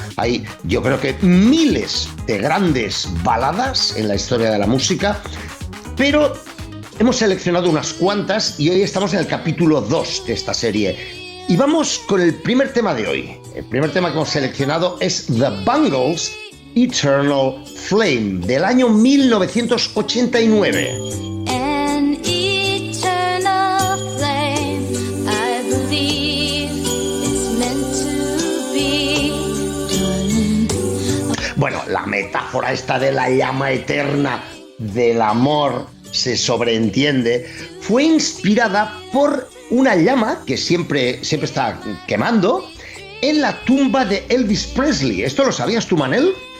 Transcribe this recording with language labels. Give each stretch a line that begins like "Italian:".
Spanish: Hay, yo creo que miles de grandes baladas en la historia de la música, pero hemos seleccionado unas cuantas y hoy estamos en el capítulo 2 de esta serie. Y vamos con el primer tema de hoy. El primer tema que hemos seleccionado es The Bangles, Eternal Flame, del año 1989.
English: An eternal flame, I believe it's meant to be, darling.
Spanish: Bueno, la metáfora esta de la llama eterna del amor se sobreentiende, fue inspirada por una llama que siempre está quemando en la tumba de Elvis Presley. ¿Esto lo sabías tú, Manel?